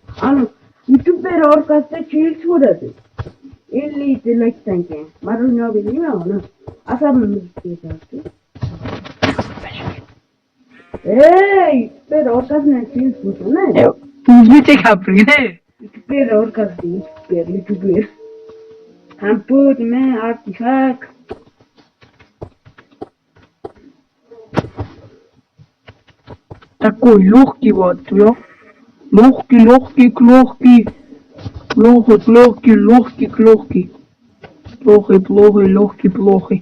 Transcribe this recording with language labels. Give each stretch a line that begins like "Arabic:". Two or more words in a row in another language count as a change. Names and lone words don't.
Uzbek: Ana YouTube orqasida kelishveradi. 50 ta like'dan keyin marojniy olib bermayman uni. Asabimiz ketadi. YouTuber orqasidan kelishveradi. Yo'q, o'zbekcha gapirgin. YouTuber orqasida YouTuber.
Russian: Компот, artefakt. Такой легкий вот, легкий, легкий, легкий, плохой.